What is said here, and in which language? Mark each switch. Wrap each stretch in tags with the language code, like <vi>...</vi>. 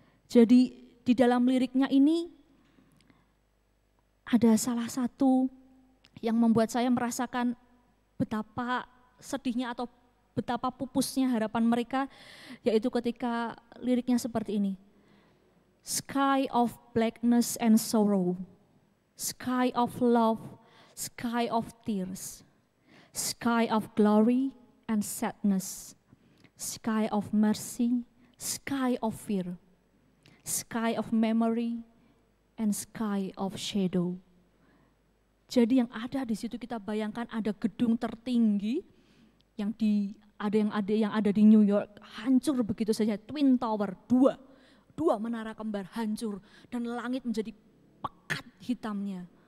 <id>Jadi di dalam liriknya ini ada salah satu yang membuat saya merasakan betapa sedihnya atau betapa pupusnya harapan mereka, yaitu ketika liriknya seperti ini.</id> <en>Sky of blackness and sorrow, sky of love, sky of tears, sky of glory and sadness, sky of mercy, sky of fear, sky of memory and sky of shadow.</en> <id>Jadi yang ada di situ kita bayangkan ada gedung tertinggi yang ada di New York hancur begitu saja, Twin Tower, dua menara kembar hancur dan langit menjadi pekat hitamnya.</id>